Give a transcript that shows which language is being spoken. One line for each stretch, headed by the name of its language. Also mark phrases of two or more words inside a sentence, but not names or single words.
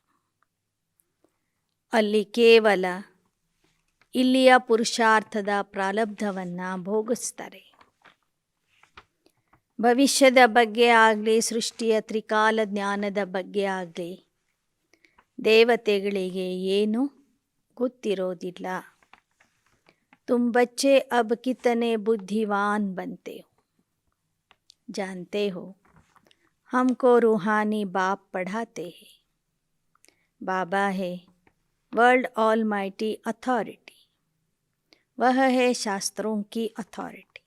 Kannada: ಅಲ್ಲಿ ಕೇವಲ ಇಲ್ಲಿಯ ಪುರುಷಾರ್ಥದ ಪ್ರಾರಬ್ಧವನ್ನು ಭೋಗಿಸ್ತಾರೆ. ಭವಿಷ್ಯದ ಬಗ್ಗೆ ಆಗಲಿ, ಸೃಷ್ಟಿಯ ತ್ರಿಕಾಲ ಜ್ಞಾನದ ಬಗ್ಗೆ ಆಗಲಿ ದೇವತೆಗಳಿಗೆ ಏನೂ ಗೊತ್ತಿರೋದಿಲ್ಲ.
Hindi: तुम बच्चे अब कितने बुद्धिमान बनते हो, जानते हो हमको रूहानी बाप पढ़ाते हैं. बाबा है
English: World Almighty Authority,
Hindi: वह है शास्त्रों की अथॉरिटी.